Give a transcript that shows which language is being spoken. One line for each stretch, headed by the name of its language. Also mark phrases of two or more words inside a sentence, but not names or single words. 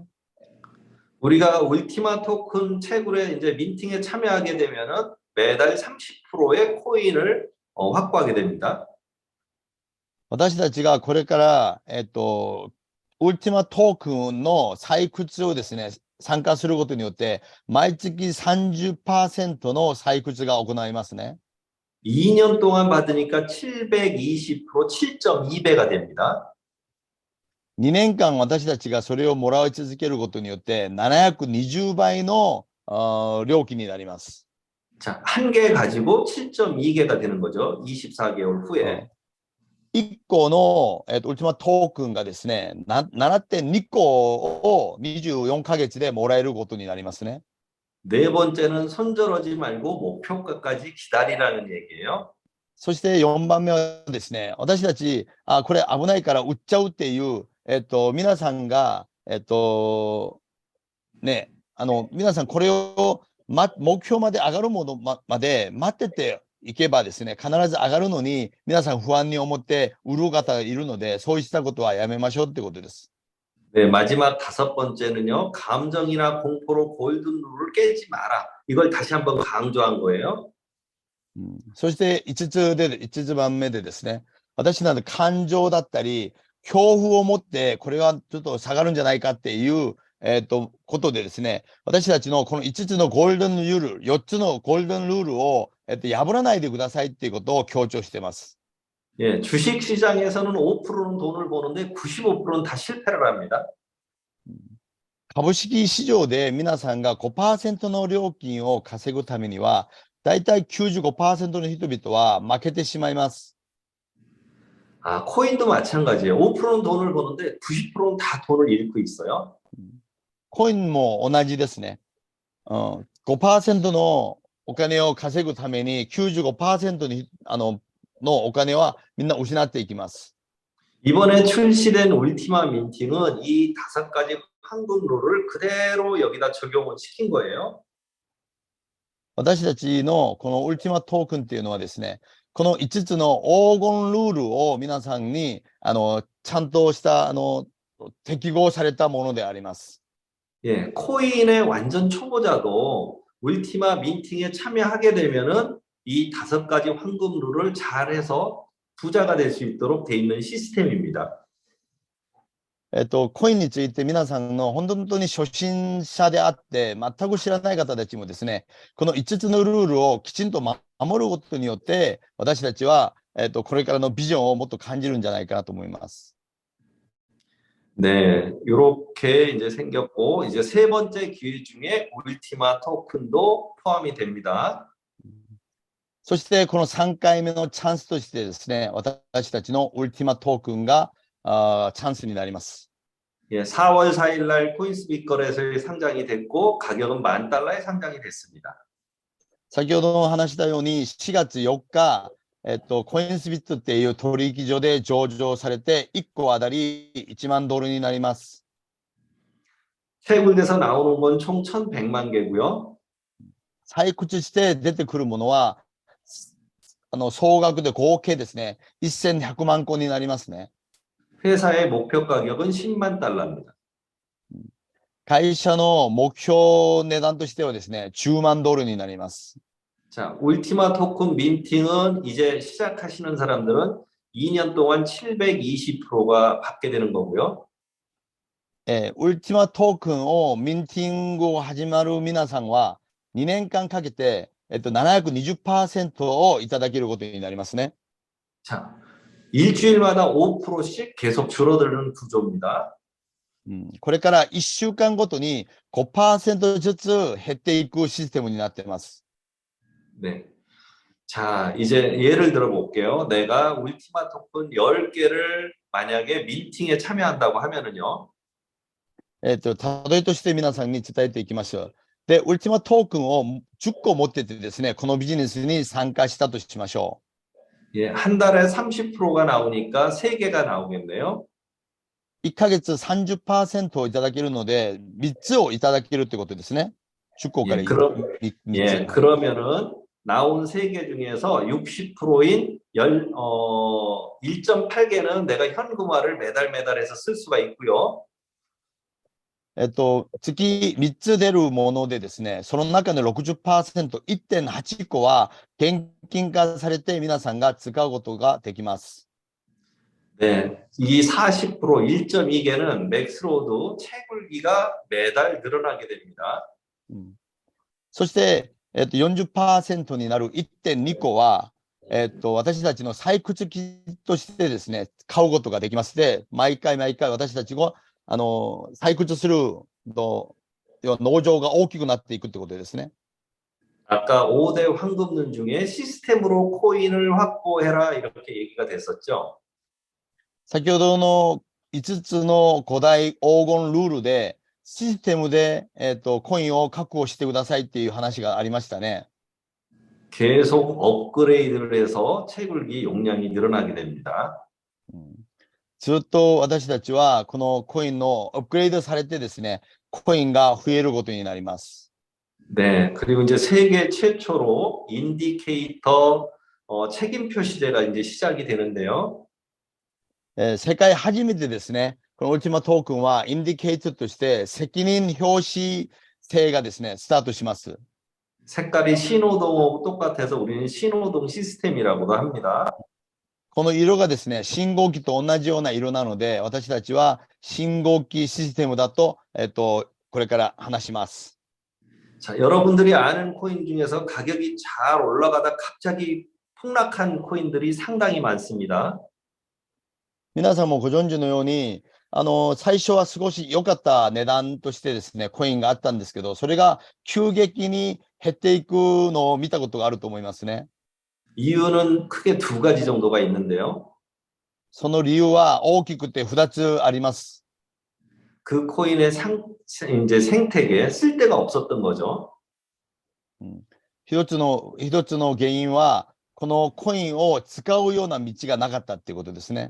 Korean: 우리가 울티마 토큰 채굴에 이제 민팅에 참여하게 되면은 매달 30%의 코인을 확보하게 됩니다.
Japanese: 私たちがこれから、ウルティマトークンの採掘をですね、参加することによって、毎月 30% の採掘が行いますね。
Korean: 2년 동안 받으니까 720%, 7.2배가 됩니다.
Japanese: 2 年間私たちがそれをもらい続けることによって、720倍の料金になります。
Korean: 자, 한 개 가지고 7.2개가 되는 거죠. 24개월 후에.
Japanese: 1 個の、ウルティマトークンがですね、7.2 個を24ヶ月でもらえることになりますね。
Korean: 네 번째는 손절하지 말고 목표가까지 기다리라는 얘기예요.
Japanese: そして4番目はですね、私たち、これ危ないから売っちゃうっていう、皆さんが、皆さんこれを、目標まで上がるものまで待ってていけばですね、必ず上がるのに、皆さん不安に思って売る方がいるので、そうしたことはやめましょうってことです。
Korean: 네, 마지막 5번째는요. 감정이나 공포로 골든룰을 깨지 마라. 이걸 다시 한번 강조한 거예요.
Japanese: そして5つ番目でですね、私など感情だったり、恐怖を持って、これはちょっと下がるんじゃないかっていう、ことでですね、私たちのこの5つのゴールデンルール、4つのゴールデンルールを、破らないでくださいっていうことを強調しています。
Korean: 예, 주식 시장에서는 5%는 돈을 버는데 95%는 다 실패를 합니다.
Japanese: 株式市場で皆さんが 5% の料金を稼ぐためには、だいたい 95% の人々は負けてしまいます。
Korean: 아, 코인도 마찬가지예요. 5%는 돈을 버는데 90%는 다 돈을 잃고 있어요.
Japanese: コインも同じですね。5% のお金を稼ぐために 95% のお金はみんな失っていきます。
Korean: 이번에 출시된 울티마 민팅은 이 5가지 황금 룰을 그대로 여기다 적용을 시킨 거예요.
Japanese: 私たちのこのウルティマトークンっていうのはですね、この5つの黄金ルールを皆さんにちゃんとした適合されたものであります。
Korean: 예, 코인의 완전 초보자도 울티마 민팅에 참여하게 되면은 이 5가지 황금 룰을 잘해서 부자가 될 수 있도록 돼 있는 시스템입니다.
Japanese: コインについて皆さんの本当に初心者であって全く知らない方たちもですね、この5つのルールをきちんと守ることによって私たちは、これからのビジョンをもっと感じるんじゃないかなと思います。
Korean: 네, 이렇게 이제 생겼고 이제 세 번째 기회 중에 울티마 토큰도 포함이 됩니다.
Japanese: そしてこの3回目のチャンスとしてですね、私たちのウルティマトークンがチャンスになります。
Korean: 예, 4월 4일 날 코인스빗 거래소에 상장이 됐고 가격은 $10,000에 상장이 됐습니다.
Japanese: 先ほど話したように4月4日、コインスビットっていう取引所で上場されて1個あたり$10,000になります。
Korean: 채굴돼서 나오는 건 총 1,100만 개고요.
Japanese: 採掘して出てくるものは総額で合計ですね、1100万個になりますね。
Korean: 회사의 목표 가격은 $100,000입니다.
Japanese: 会社の目標値段としてはですね、$100,000になります。
Korean: 자, 울티마 토큰 민팅은 이제 시작하시는 사람들은 2년 동안 720%가 받게 되는 거고요.
Japanese: ウルティマトークンをミンティングを始まる皆さんは2年間かけて、720% をいただけることになりますね。
Korean: 자, 일주일마다 5%씩 계속 줄어드는 구조입니다.
Japanese: これから1週間ごとに 5% ずつ減っていくシステムになっています。
Korean: 네. 자, 이제 예를 들어 볼게요. 내가 울티마 토큰 10개를 만약에 민팅에 참여한다고 하면은요.
Japanese: 例えとして皆さんに伝えていきましょう。で、ウルティマトークンを10個持っててですね、このビジネスに参加したとしましょう。
Korean: 예, 한 달에 30%가 나오니까 3개가 나오겠네요.
Japanese: 1 ヶ月 30% をいただけるので、3つをいただけるってことですね。10個から
Korean: 예, 그러면은 나온 3개 중에서 60%인 1.8개는 내가 현금화를 매달 해서 쓸 수가 있고요.
Japanese: 月3つ出るものでですね、その中の 60%、1.8 個は現金化されて皆さんが使うことができます。
Korean: 네, 이 40%, 1.2개는 맥스로드 채굴기가 매달 늘어나게 됩니다.
Japanese: そして、40% になる 1.2 個は、私たちの採掘機としてですね、買うことができますで、毎回私たちが採掘する農場が大きくなっていくってことですね。
Korean: 아까 5대 황금론 중에 시스템으로 코인을 확보해라 이렇게 얘기가 됐었죠.
Japanese: 先ほどの5つの5大黄金ルールでシステムで、コインを確保してくださいっていう話がありましたね。
Korean: 계속 업그레이드를 해서 채굴기 용량이 늘어나게 됩니다.
Japanese: ずっと私たちはこのコインのアップグレードされてですね、コインが増えることになります。
Korean: 네, 그리고 이제 세계 최초로 인디케이터 책임표 시대가 이제 시작이 되는데요.
Japanese: 世界初めてですね、このウルティマトークンはインディケートとして責任表示制がですね、スタートします。
Korean: 색깔이 신호등하고 똑같아서 우리는 신호등 시스템이라고도 합니다.
Japanese: この色がですね、信号機と同じような色なので、私たちは信号機システムだと、これから話します。
Korean: 자, 여러분들이 아는 코인 중에서 가격이 잘 올라가다 갑자기 폭락한 코인들이 상당히 많습니다.
Japanese: 皆さんもご存知のように、最初は少し良かった値段としてですね、コインがあったんですけど、それが急激に減っていくのを見たことがあると思いますね。
Korean: 이유는 크게 2가지 정도가 있는데요.
Japanese: その理由は大きくて2つあります。
Korean: 그 코인의 이제 생태계에 쓸데가 없었던 거죠.
Japanese: 一つの原因は、このコインを使うような道がなかったっていうことですね。